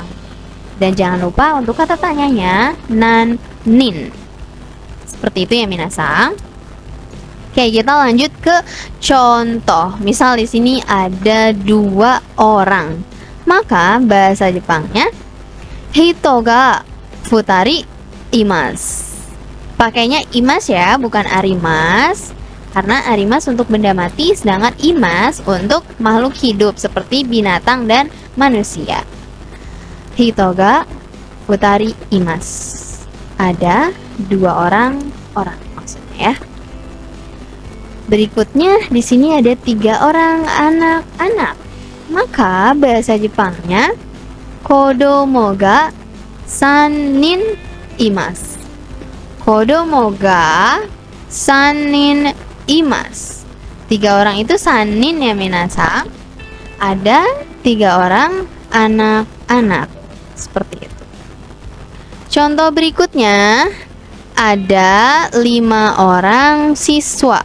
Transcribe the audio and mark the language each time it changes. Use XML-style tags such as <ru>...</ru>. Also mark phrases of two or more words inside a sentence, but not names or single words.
<id>Dan jangan lupa untuk kata tanyanya nan, nin. Seperti itu ya minasang. Oke, kita lanjut ke contoh. Misal di sini ada 2 orang. Maka bahasa Jepangnya</id> <ja>人が二人います.</ja> <id>Pakainya imas ya, bukan arimas. Karena arimas untuk benda mati, sedangkan imas untuk makhluk hidup seperti binatang dan manusia.</id> <ja>人が二人います.</ja> <id>Ada 2 orang maksudnya ya. Berikutnya di sini ada 3 orang anak-anak. Maka bahasa Jepangnya</id> <ja>子供が三人います. 子供が三人います.</ja> <id>3 orang itu sannin ya minasang. Ada 3 orang anak-anak. Seperti itu. Contoh berikutnya ada 5 orang siswa.</id>